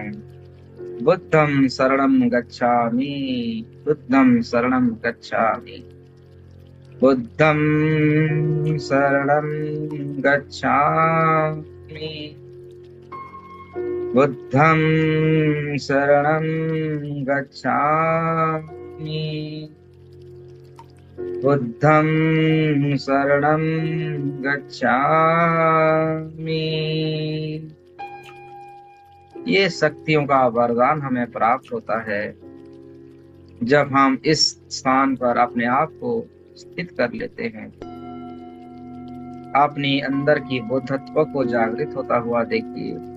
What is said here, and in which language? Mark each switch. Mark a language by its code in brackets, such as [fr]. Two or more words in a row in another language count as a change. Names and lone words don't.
[pi] बुद्धं शरणं गच्छामि, बुद्धं शरणं गच्छामि, बुद्धं शरणं गच्छामि, बुद्धं शरणं गच्छामि, बुद्धं शरणं गच्छामि। [hi] ये शक्तियों का वरदान हमें प्राप्त होता है जब हम इस स्थान पर अपने आप को स्थित कर लेते हैं। अपनी अंदर की बुद्धत्व को जागृत होता हुआ देखिए।